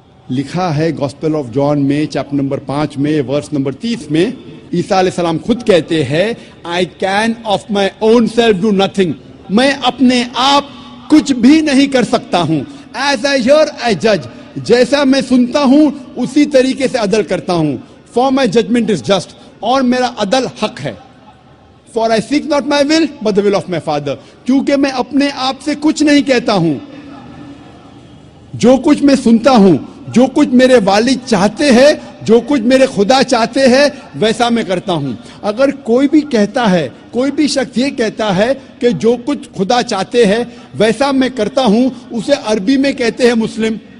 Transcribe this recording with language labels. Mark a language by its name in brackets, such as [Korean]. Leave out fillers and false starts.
[Urdu] لکھا ہے gospel of John میں چیپٹر نمبر 5 میں ورس نمبر 30 میں، عیسیٰ علیہ السلام خود کہتے ہیں [English] I can of my own self do nothing. [Urdu] میں اپنے آپ کچھ بھی نہیں کر سکتا ہوں. [English] As I hear I judge. [Urdu] جیسا میں سنتا ہوں اسی طریقے سے عدل کرتا ہوں. [English] For my judgment is just. [Urdu] اور میرا عدل حق ہے. [English] For I seek not my will but the will of my Father. [Urdu] کیونکہ میں اپنے آپ سے کچھ نہیں کہتا ہوں. جو کچھ میں سنتا ہوں، جو کچھ میرے والد چاہتے ہیں، جو کچھ میرے خدا چاہتے ہیں، ویسا میں کرتا ہوں. اگر کوئی بھی کہتا ہے، کوئی بھی شخص یہ کہتا ہے کہ جو کچھ خدا چاہتے ہیں ویسا میں کرتا ہوں، اسے عربی میں کہتے ہیں مسلم.